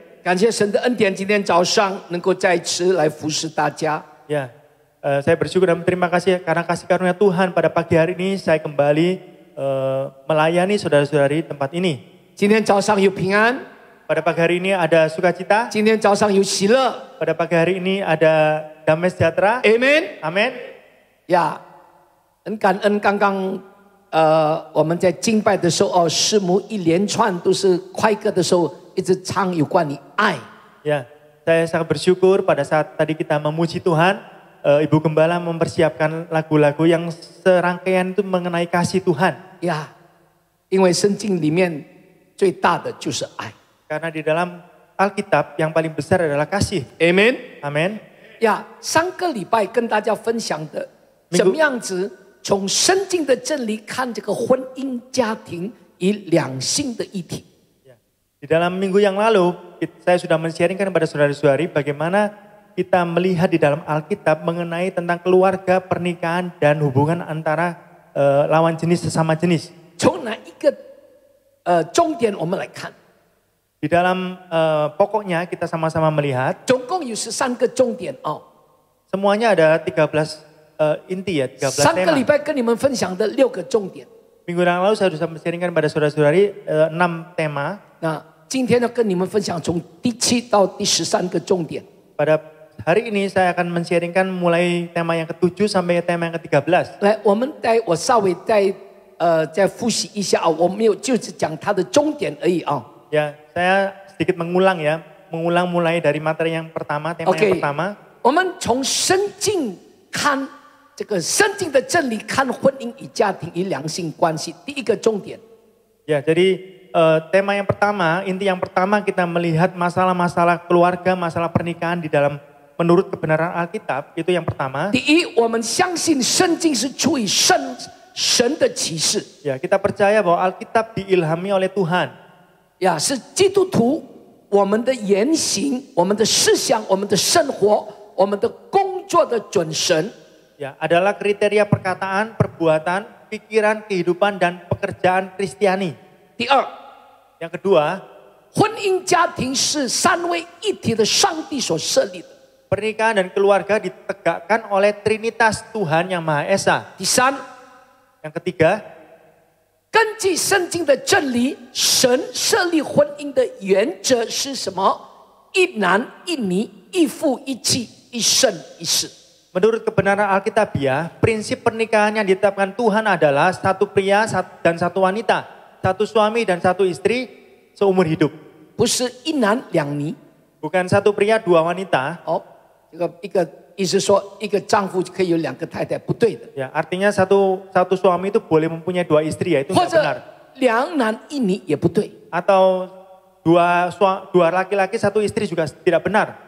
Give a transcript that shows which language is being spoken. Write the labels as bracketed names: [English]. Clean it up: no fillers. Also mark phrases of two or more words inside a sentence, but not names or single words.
[Chinese] 感谢神的恩典，今天早上能够再次来服侍大家。 [Indonesian] Ya, saya bersyukur dan berterima kasih karena kasih karunia Tuhan pada pagi hari ini saya kembali melayani saudara-saudari tempat ini. [Chinese] 今天早上有平安， [Indonesian] Pada pagi hari ini ada sukacita. [Chinese] 今天早上有喜乐。 [Indonesian] Pada pagi hari ini ada damai sejahtera. [Chinese] Amen。 [Indonesian] Amin. [Chinese] 呀，很感恩，刚刚我们在敬拜的时候，师母一连串都是快歌的时候，一直唱有关于爱。 [Indonesian] Ya, saya sangat bersyukur pada saat tadi kita memuji Tuhan, Ibu Gembala mempersiapkan lagu-lagu yang serangkaian itu mengenai kasih Tuhan. [Chinese] 呀，因为圣经里面最大的就是爱。 [Indonesian] Karena di dalam Alkitab yang paling besar adalah kasih. [Chinese] Amen。 [Indonesian] Amin. [Chinese] 呀，上个礼拜跟大家分享的，怎么样子从圣经的真理看这个婚姻家庭与两性的议题。 [Indonesian] Di dalam minggu yang lalu, saya sudah men-sharingkan kepada saudara-saudari bagaimana kita melihat di dalam Alkitab mengenai tentang keluarga, pernikahan, dan hubungan antara lawan jenis sesama jenis. [Chinese] 从哪一个重点我们来看？ [Indonesian] Di dalam pokoknya kita sama-sama melihat. [Chinese] 总共有13个重点哦。 [Indonesian] Semuanya ada 13 inti ya, 13 [Chinese] 上个礼 [Indonesian] tema. [Chinese] 拜跟你们分享的6个重点， [Indonesian] Minggu yang lalu saya sudah men-sharingkan pada saudara-saudari 6 tema. [Chinese] 那今天要跟你们分享从第7到第13个重点。 [Indonesian] Pada hari ini saya akan men-sharingkan mulai tema yang ke-7 sampai tema yang ke-13. [Chinese] 来，我稍微再复习一下啊，我没有就只讲它的重点而已啊。 [Indonesian] Ya, saya sedikit mengulang mulai dari materi yang pertama, tema yang pertama. [Chinese] 我们从圣经看这个圣经的真理，看婚姻与家庭与两性关系。第一个重点， [Indonesian] Ya, jadi tema yang pertama, inti yang pertama kita melihat masalah-masalah keluarga, masalah pernikahan di dalam menurut kebenaran Alkitab, itu yang pertama. [Chinese] 第一，我们相信圣经是出于神的启示， [Indonesian] Ya, kita percaya bahwa Alkitab diilhami oleh Tuhan. [Chinese] 呀，是基督徒我们的言行、我们的思想、我们的生活、我们的工作的准绳。 [Indonesian] Ya, adalah kriteria perkataan, perbuatan, pikiran, kehidupan, dan pekerjaan Kristiani. [Chinese] 第二， [Indonesian] Yang kedua, [Chinese] 婚姻家庭是三位一体的上帝所设立的。 [Indonesian] pernikahan dan keluarga ditegakkan oleh Trinitas Tuhan yang Maha Esa. [Chinese] 第三， [Indonesian] Yang ketiga, [Chinese] 根据圣经的真理，神设立婚姻的原则是什么？一男一女，一夫一妻，一生一世。 [Indonesian] menurut kebenaran Alkitabiah, prinsip pernikahan yang ditetapkan Tuhan adalah satu pria dan satu wanita, satu suami dan satu istri seumur hidup. [Chinese] 不是一男两女 [Indonesian] Bukan satu pria dua wanita. [Chinese] 哦，一个意思说一个丈夫可以有2个太太，不对的。 [Indonesian] Ya, artinya satu suami itu boleh mempunyai 2 istri, ya itu [Chinese] 或 [Indonesian] tidak benar. [Chinese] 者2男一女也不对， [Indonesian] Atau dua laki-laki satu istri juga tidak benar.